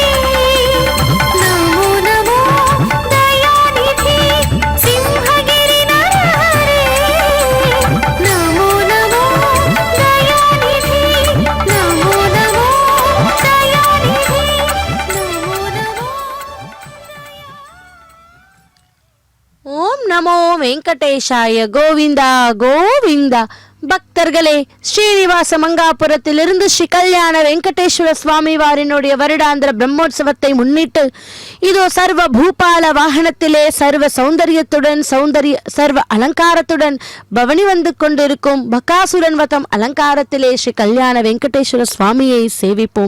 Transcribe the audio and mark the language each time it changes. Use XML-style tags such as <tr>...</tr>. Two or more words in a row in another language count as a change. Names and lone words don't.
<sa>नमो नमो दयानिधि सिंहगिरि नरहरि नमो नमो दयानिधि नमो नमो दयानिधि नमो नमो ॐ नमो वेङ्कटेशाय</sa> <ta>கோவிந்தா கோவிந்தா. பக்தர்களே, ஸ்ரீனிவாச மங்காபுரத்திலிருந்து ஸ்ரீ கல்யாண வெங்கடேஸ்வர சுவாமி வாரினுடைய வருடாந்திர பிரம்மோற்சவத்தை முன்னிட்டு இதோ சர்வ பூபால வாகனத்திலே சர்வ சௌந்தரியத்துடன் சர்வ அலங்காரத்துடன் பவனி வந்து கொண்டிருக்கும் பகாசுரன் வதம் அலங்காரத்திலே ஸ்ரீ கல்யாண வெங்கடேஸ்வர சுவாமியை சேவிப்போம்.</ta>